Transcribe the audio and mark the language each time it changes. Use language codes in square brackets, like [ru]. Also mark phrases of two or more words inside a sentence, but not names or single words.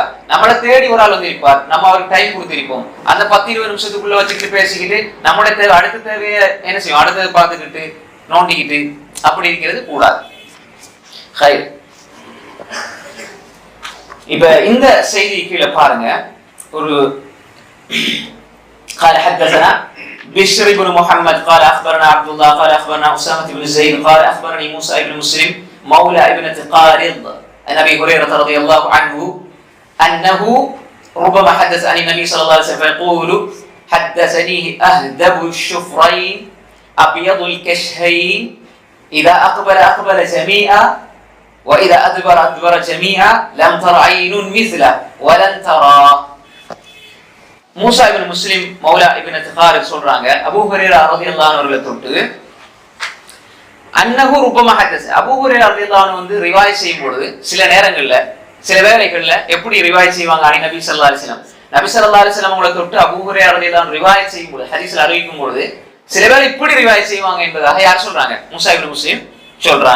[ta] நம்மளை தேடி ஒரு ஆள் வந்து இருப்பார், நம்ம அவருக்கு டைம் கொடுத்திருப்போம், அந்த 10-20 நிமிஷத்துக்குள்ள வச்சுக்கிட்டு பேசிக்கிட்டு நம்மளோட தேவை அடுத்த தேவையை என்ன செய்யும், அடுத்ததை பார்த்துக்கிட்டு நோண்டிக்கிட்டு அப்படி இருக்கிறது கூடாது. இப்ப இந்த செய்தி கீழே பாருங்க, ஒரு [ar] قال حدثنا بشر بن محمد قال اخبرنا عبد الله قال اخبرنا اسامه بن زيد قال اخبرني موسى بن مسلم مولى ابنه قارض عن ابي هريره رضي الله عنه انه ربما حدث عن النبي صلى الله عليه وسلم فيقول حدثنيه اهدب الشفرين ابيض الكشهين اذا اقبل جميعا واذا ادبر جميعا لم تر عين مثله ولن ترى. [ta] மூசா இப்னு முஸ்லிம் மௌலா இப்னு திகாரித் சொல்றாங்க, அபூ ஹுரைரா [ar] رضي الله عنه [ta] அவர்களை தொட்டு [ar] أنه ربما حدث, [ta] அபூ ஹுரைரா [ar] رضي الله عنه [ta] வந்து ரிவாயத் செய்யும் பொழுது சில நேரங்கள்ல சில வேளைகள்ல எப்படி ரிவாயத் செய்வாங்க, நபி [ar] صلى الله عليه وسلم [ta] அவங்களை தொட்டு அபூ ஹுரைரா [ar] رضي الله عنه [ta] ரிவாயத் செய்யும் பொழுது, ஹதீஸ்ல அறிவிக்கும் பொழுது சில வேளை இப்படி ரிவாயத் செய்வாங்க என்பதாக யார் சொல்றாங்க, மூசா இப்னு முஸ்லிம் சொல்றாங்க.